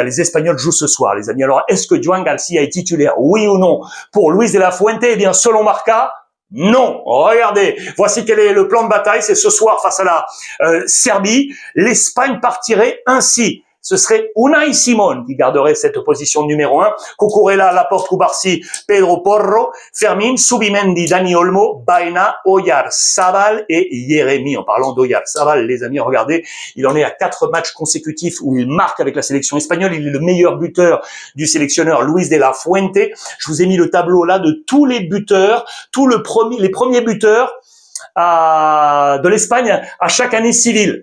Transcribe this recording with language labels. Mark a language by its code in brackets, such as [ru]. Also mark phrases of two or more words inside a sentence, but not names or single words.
[fr] Les Espagnols jouent ce soir, les amis. Alors, est-ce que Joan Garcia est titulaire, oui ou non, pour Luis de la Fuente? Eh bien, selon Marca, non. Regardez, voici quel est le plan de bataille. C'est ce soir face à la Serbie. L'Espagne partirait ainsi. Ce serait Unai Simon qui garderait cette position numéro 1. Cucurella, Laporte, Cubarsí, Pedro Porro, Fermín, Subimendi, Dani Olmo, Baena, Oyarzabal et Yeremi. En parlant d'Oyarzabal, les amis, regardez, il en est à 4 matchs consécutifs où il marque avec la sélection espagnole. Il est le meilleur buteur du sélectionneur Luis de la Fuente. Je vous ai mis le tableau là de tous les buteurs, les premiers buteurs de l'Espagne à chaque année civile.